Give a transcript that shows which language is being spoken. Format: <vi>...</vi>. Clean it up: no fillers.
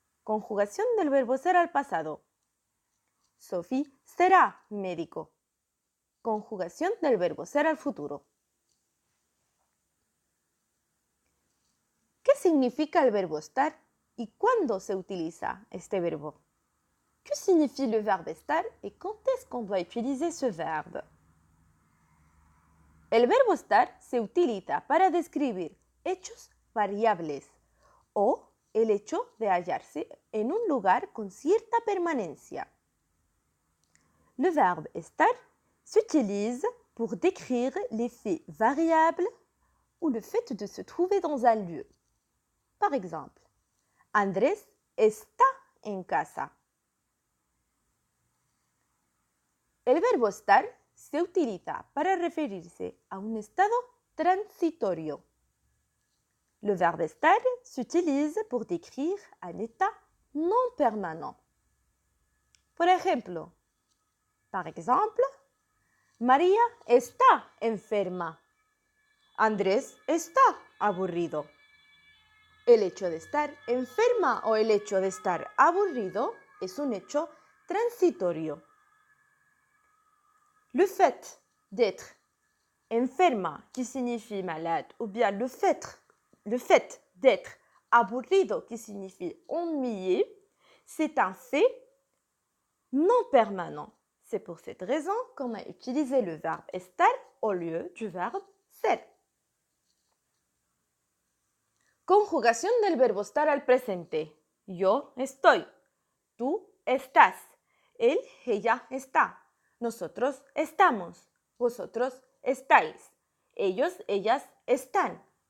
<es>Conjugación del verbo ser al pasado. Sophie será médico. Conjugación del verbo ser al futuro. ¿Qué significa el verbo estar y cuándo se utiliza este verbo?</es> <fr>Que signifie le verbe estar et quand est-ce qu'on doit utiliser ce verbe?</fr> <es>El verbo estar se utiliza para describir hechos variables o el hecho de hallarse en un lugar con cierta permanencia.</es> <fr>Le verbe estar s'utilise pour décrire les faits variables ou le fait de se trouver dans un lieu. Par exemple,</fr> <es>Andrés está en casa. El verbo estar se utiliza para referirse a un estado transitorio.</es> <fr>Le verbe estar s'utilise pour décrire un état non permanent.</fr> <es>Por ejemplo, María está enferma. Andrés está aburrido. El hecho de estar enferma o el hecho de estar aburrido es un hecho transitorio.</es> <fr>Le fait d'être enferma, qui signifie malade, ou bien le fait d'être aburrido, qui signifie ennuyé, c'est un fait non permanent. C'est pour cette raison qu'on a utilisé le verbe estar au lieu du verbe ser.</fr> <es>Conjugación del verbo estar al presente. Yo estoy. Tú estás. Él, ella está. Nosotros estamos. Vosotros estáis. Ellos, ellas están.</es>